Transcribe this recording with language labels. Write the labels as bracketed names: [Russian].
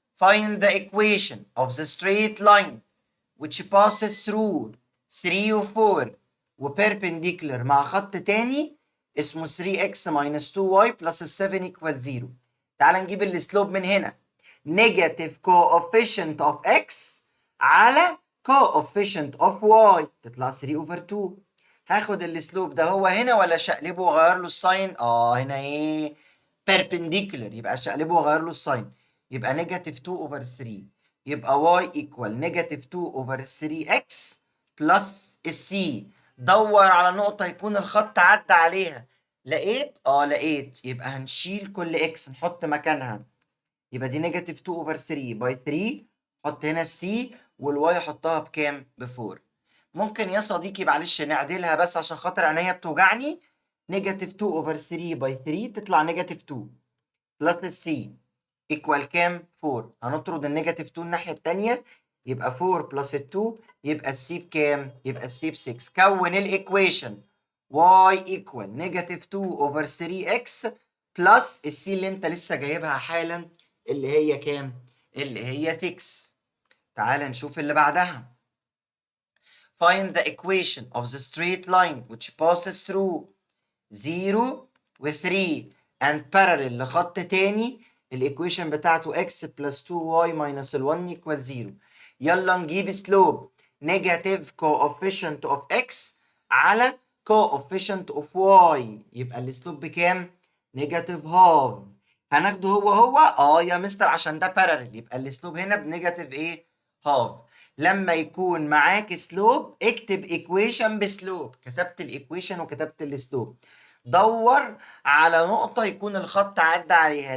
[English] find the equation of the straight line which passes through 3 [Arabic] و 4 وبيربنديكولر مع خط تاني اسمه [English] 3x minus 2y plus 7 equal 0. [Arabic] تعال نجيب السلوب من هنا. [English] negative coefficient of x [Arabic] على [English] coefficient of y [Arabic] تطلع [English] 3 over 2. [Arabic] هاخد السلوب ده هو هنا ولا شقلبه واغير له الساين؟ هنا ايه؟ perpendicular، يبقى شقلبه واغير له الساين، يبقى نيجاتيف 2 over 3. يبقى [English] y equal negative 2 over 3x plus السي. [Arabic] دور على نقطة يكون الخط عدى عليها. لقيت. يبقى هنشيل كل x نحط مكانها. يبقى دي نيجاتيف 2 over 3 باي 3. حط هنا السي والواي حطها بكام؟ ب 4. ممكن يا صديقي معلش نعدلها بس عشان خاطر عينيا بتوجعني. [English] negative 2 over 3 by 3 [Arabic] تطلع [English] negative 2 plus السي equal [Arabic] كام؟ [English] 4. [Arabic] هنطرد النيجاتيف 2 الناحيه الثانيه، يبقى 4 بلس 2 يبقى السي بكام؟ يبقى السي ب 6. كون الايكويشن y ايكوال نيجاتيف 2 اوفر 3x بلس السي اللي انت لسه جايبها حالا اللي هي كام؟ اللي هي 6. تعال نشوف اللي بعدها. [English] find the equation of the straight line which passes through 0 [Arabic] و [English] 3 and parallel [Arabic] لخط تاني. [English] الايكويشن [Arabic] بتاعته [English] x plus 2y minus ال 1 equal 0. [Arabic] يلا نجيب سلوب [English] negative coefficient of x [Arabic] على [English] coefficient of y. [Arabic] يبقى السلوب بكام؟ نيجاتيف هاف. هناخده هو يا مستر عشان ده parallel، يبقى السلوب هنا بنيجاتيف ايه؟ هاف. لما يكون معاك سلوب اكتب ايكويشن بسلوب. كتبت الايكويشن وكتبت السلوب. دور على نقطة يكون الخط عدى عليها.